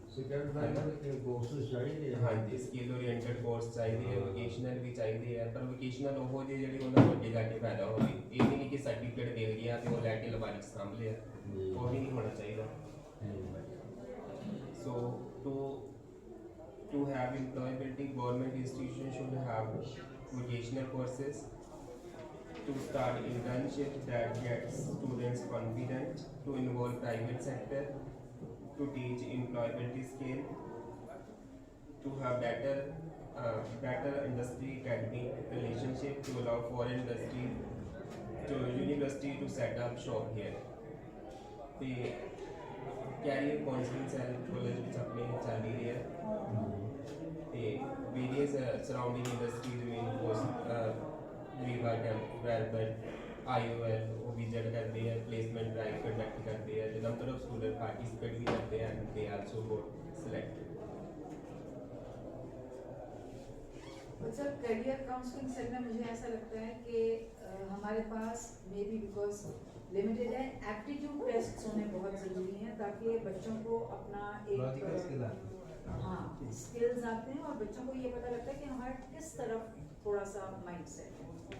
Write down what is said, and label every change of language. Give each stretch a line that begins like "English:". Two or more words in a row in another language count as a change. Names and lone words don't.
English: second final
Punjabi: ਕੇ ਕੋਰਸਸ ਚਾਹੀਦੇ ਆ। ਹਾਂਜੀ
English: skill oriented course
Punjabi: ਚਾਹੀਦੇ ਆ, ਵੋਕੇਸ਼ਨਲ ਵੀ ਚਾਹੀਦੇ ਆ, ਪਰ ਵੋਕੇਸ਼ਨਲ ਉਹ ਜਿਹੇ ਜਿਹੜੇ ਉਹਨਾਂ ਨੂੰ ਅੱਗੇ ਜਾ ਕੇ ਫਾਇਦਾ ਹੋਵੇ, ਇਹ ਵੀ ਨਹੀਂ ਕਿ ਸਰਟੀਫਿਕੇਟ ਦੇ ਗਿਆ ਤੇ ਉਹ ਲੈ ਕੇ ਲਵਾਰੀ ਸਾਂਭ ਲਿਆ, ਉਹ ਵੀ ਨਹੀਂ ਹੋਣਾ ਚਾਹੀਦਾ।
English: ਸੋ to have employability, government institutions should have vocational courses to start internship that gets students confident to involve private sector, to teach employability skill, to have better industry academic relationship, to allow foreign industry to university to set up shop here. The career counseling cell college
Punjabi: ਵਿੱਚ ਆਪਣੇ ਚੱਲ ਹੀ ਰਿਹਾ ਤੇ
English: various surrounding industries
Punjabi: ਜਿਵੇਂ ਵੀਵਾ ਕੈਂਪ ਵੈਲਬਰਟ IOL ਉਹ ਵਿਜ਼ਿਟ ਕਰਦੇ ਆ,
English: placement drive conduct
Punjabi: ਕਰਦੇ ਆ,
English: the number of students participate
Hindi: भी करते हैं
English: and they also got selected.
Hindi: सर
English: career counselling cell
Hindi: में मुझे ऐसा लगता है कि हमारे पास
English: maybe because
Hindi: लिमिटेड है,
English: aptitude test
Hindi: होने बहुत ज़रूरी हैं ताकि बच्चों को अपना
English: logical skill
Hindi: एक हाँ स्किल्स आते हैं और बच्चों को ये पता लगता है कि हमारा किस तरफ थोड़ा सा
English: mind set
Hindi: है।